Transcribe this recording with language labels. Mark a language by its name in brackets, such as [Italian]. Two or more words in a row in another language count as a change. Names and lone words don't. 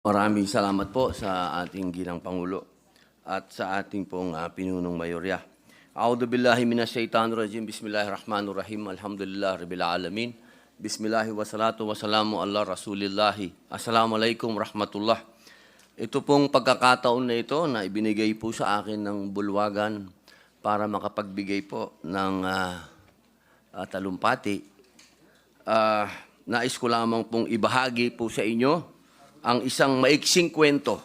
[Filipino] Maraming salamat po sa ating ginang Pangulo at sa ating pong pinunong mayorya. [Arabic] أعوذ بالله من الشيطان الرجيم. بسم الله الرحمن الرحيم. الحمد لله رب العالمين. بسم الله والصلاة والسلام على رسول الله. السلام عليكم ورحمة الله. [Filipino] Ito pong pagkakataon na ito na ibinigay po sa akin ng bulwagan para makapagbigay po ng talumpati. Nais ko lamang pong ibahagi po sa inyo ang isang maiksing kwento.